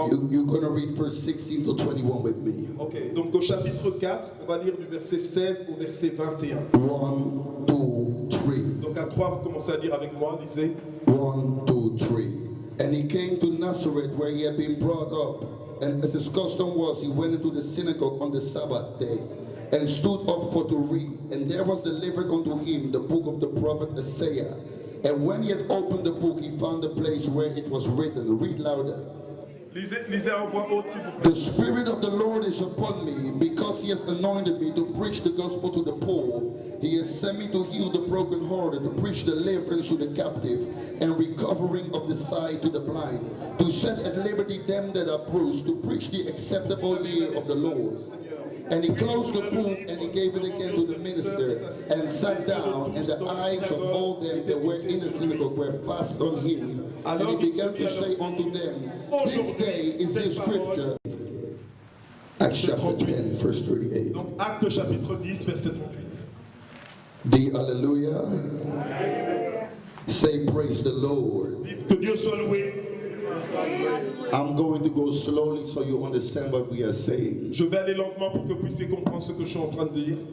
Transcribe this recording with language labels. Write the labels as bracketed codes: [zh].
[en] you're going to read verse 16 till 21 with me. [fr] ok, donc au chapitre 4, on va lire du verset 16 au verset 21. [en] 1, 2, 3. [fr] Donc à 3, vous commencez à lire avec moi, lisez. [en] 1, 2, 3. And he came to Nazareth where he had been brought up. And as his custom was, he went into the synagogue on the Sabbath day and stood up for to read. And there was delivered unto him the book of the prophet Isaiah. And when he had opened the book, he found the place where it was written. Read louder. [fr] Lisez en voix haute, s'il vous plaît. [en] The Spirit of the Lord is upon me, because he has anointed me to preach the gospel to the poor. He has sent me to heal the brokenhearted, to preach deliverance to the captive, and recovering of the sight to the blind, to set at liberty them that are bruised, to preach the acceptable year of the Lord. And he closed the book and he gave it again to the minister and sat down, and the eyes of all them that were in the synagogue were fast on him. And he began to say unto them, This day is this scripture. Acts chapter 10, verse 38. [fr] Donc Acte chapitre 10, verset 38. [en] The hallelujah. Say praise the Lord. [fr] Dites que Dieu soit loué. [en] I'm going to go slowly so you understand what we are saying. [fr] Je vais aller lentement pour que vous puissiez comprendre ce que je suis en train de dire.